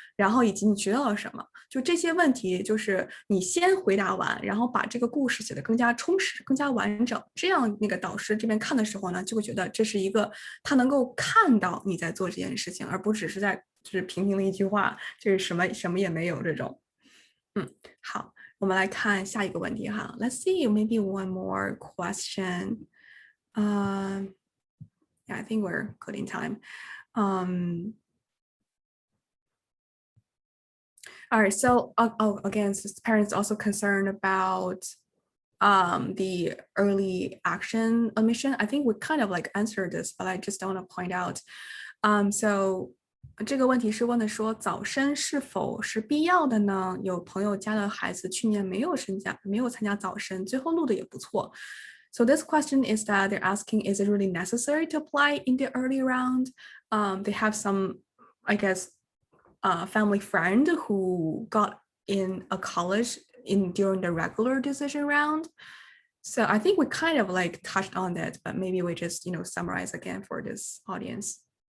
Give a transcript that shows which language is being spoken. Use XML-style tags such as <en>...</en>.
<zh>然后以及你学到了什么？就这些问题，就是你先回答完，然后把这个故事写得更加充实、更加完整，这样那个导师这边看的时候呢，就会觉得这是一个他能够看到你在做这件事情，而不只是在就是平平的一句话，就是什么也没有这种。好。我们来看下一个问题哈</zh> <en>Let's see, maybe one more question. Yeah, I think we're good in time. All right, so again, so parents also concerned about the early action admission. I think we kind of like answered this, but I just want to point out.</en> <zh>So这个问题是问的说早申是否是必要的呢？有朋友家的孩子去年没有参加早申，最后录的也不错。</zh> <en>So this question is that they're asking, is it really necessary to apply in the early round? They have some, I guess, family friend who got in a college during the regular decision round. So I think we kind of like touched on that, but maybe we just, summarize again for this audience.</en>